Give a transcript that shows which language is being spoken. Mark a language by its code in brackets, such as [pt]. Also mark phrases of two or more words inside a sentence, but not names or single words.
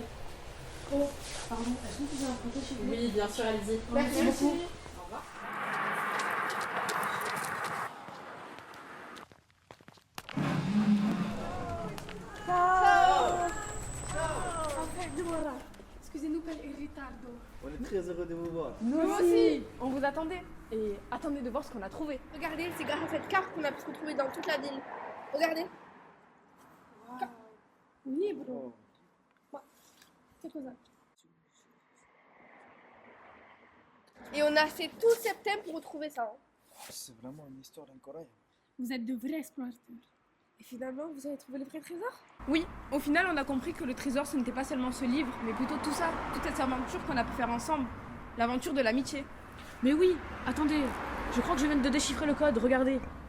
[fr] Oh, pardon, est-ce que vous pouvez emprunter chez vous? Oui, bien sûr, allez-y. Merci beaucoup. Au revoir. Excusez-nous [it] per il ritardo. [fr] On est très heureux de vous voir. Nous aussi. On vous attendait. Et attendez de voir ce qu'on a trouvé. Regardez, c'est grâce à cette carte qu'on a pu se retrouver dans toute la ville. Regardez. Libro. C'est quoi ça? Et on a fait tout septembre pour retrouver ça. C'est vraiment une histoire incroyable. Vous êtes de vrais explorateurs. Et finalement, vous avez trouvé le vrai trésor? Oui, au final, on a compris que le trésor, ce n'était pas seulement ce livre, mais plutôt tout ça, toute cette aventure qu'on a pu faire ensemble. L'aventure de l'amitié. Mais oui, attendez, je crois que je viens de déchiffrer le code, regardez.